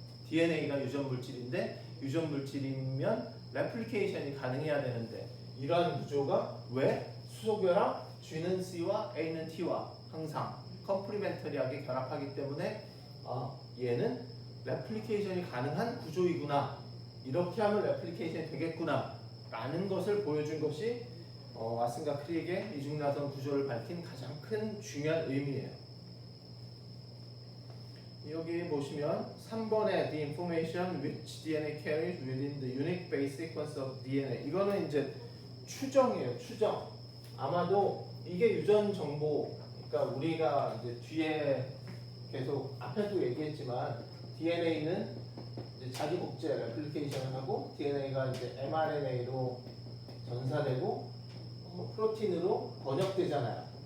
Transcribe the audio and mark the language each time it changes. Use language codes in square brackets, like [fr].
[ko] DNA가 유전물질인데 유전물질이면 레플리케이션이 가능해야 되는데 이러한 구조가 왜 수소결합 G는 C와 A는 T와 항상 컴플리멘터리하게 결합하기 때문에 얘는 레플리케이션이 가능한 구조이구나. 이렇게 하면 레플리케이션이 되겠구나 라는 것을 보여준 것이 왓슨과 크릭의 이중나선 구조를 밝힌 가장 큰 중요한 의미예요. 여기 보시면 3번에 [en] the information which DNA carries within the unique base sequence of DNA [ko] 이거는 이제 추정이에요. 추정. 아마도 이게 유전 정보 그러니까 우리가 이제 뒤에 계속 앞에도 얘기했지만 DNA는 이제 자기 복제 레플리케이션을 하고 DNA가 이제 mRNA로 전사되고 프로틴으로 번역되잖아요.